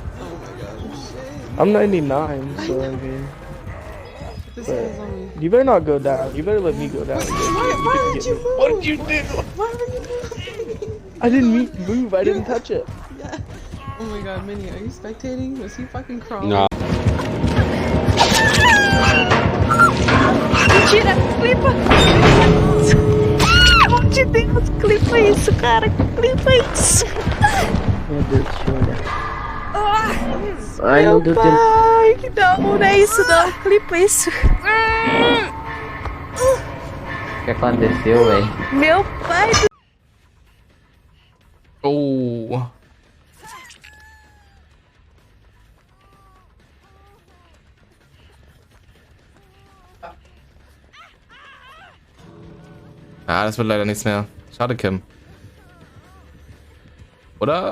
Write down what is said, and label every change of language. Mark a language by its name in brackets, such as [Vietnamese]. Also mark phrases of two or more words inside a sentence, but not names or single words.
[English] Oh my God, shit. I'm 99, so I mean... You better not go down. You better let me go down. Why did you move? What did you do? Why were you moving? I didn't mean to move. I didn't touch it. Yeah. Oh my God, Minnie, are you spectating? Was he fucking crawling? No. [Portuguese] Mentira, clipa! Pelo amor de Deus, clipa isso, cara, clipa isso! Meu Deus do céu. Ai, meu pai, que não é isso não, clipa isso. O que aconteceu, velho? Meu pai do... Oh. [German] Ah, das wird leider nichts mehr. Schade, Kim. Oder?